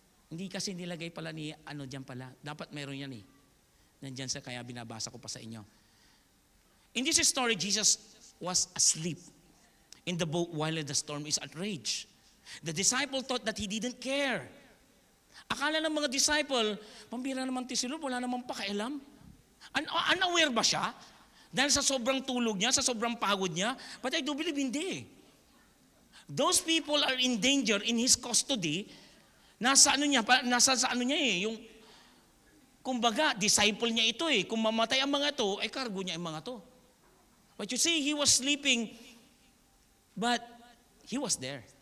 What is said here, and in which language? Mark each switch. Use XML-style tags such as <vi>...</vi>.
<tl>Hindi kasi nilagay pala ni dyan pala. Dapat meron yan eh. Nandyan sa kaya binabasa ko pa sa inyo.</tl> <en>In this story, Jesus was asleep in the boat while the storm is at rage. The disciple thought that He didn't care.</en> <tl>Akala ng mga disciple, pambira naman si Lord, wala namang pakialam. Unaware ba siya? Dahil sa sobrang tulog niya, sa sobrang pagod niya?</tl> <en>But I do believe hindi. Those people are in danger in His custody.</en> <tl>Nasa sa ano niya eh, yung, kumbaga, disciple niya ito eh. Kung mamatay ang mga to, ay kargo niya ang mga to.</tl> <en>But you see, He was sleeping, but He was there.</en>